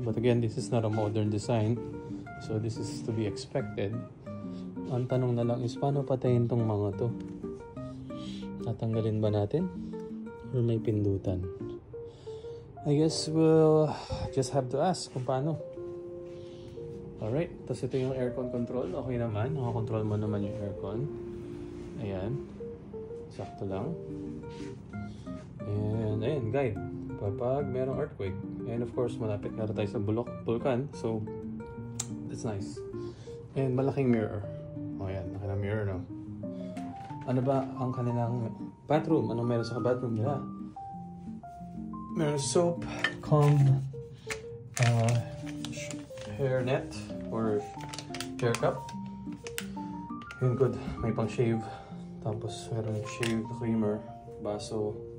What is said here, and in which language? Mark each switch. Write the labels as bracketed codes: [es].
[en] But again, this is not a modern design. So, this is to be expected. [tl] Ang tanong na lang is, paano patayin tong mga to? Tatanggalin ba natin? Or may pindutan? [en] I guess we'll just have to ask [tl] kung paano. Alright. Tapos ito yung aircon control. Okay naman. Nakakontrol mo naman yung aircon. Ayan. Sakto lang. And ayan, guide. Kapag merong earthquake. [en] And of course, [tl] malapit na tayo sa Bulacan. [en] So, that's nice. And malaking mirror. [tl] O ayan, naka mirror, no? Ano ba ang kanilang bathroom? Anong meron sa bathroom nila? [en] Meron soap, comb, hair net, or hair cup. [tl] Yun, good. May pang shave. Tapos meron shave creamer, baso.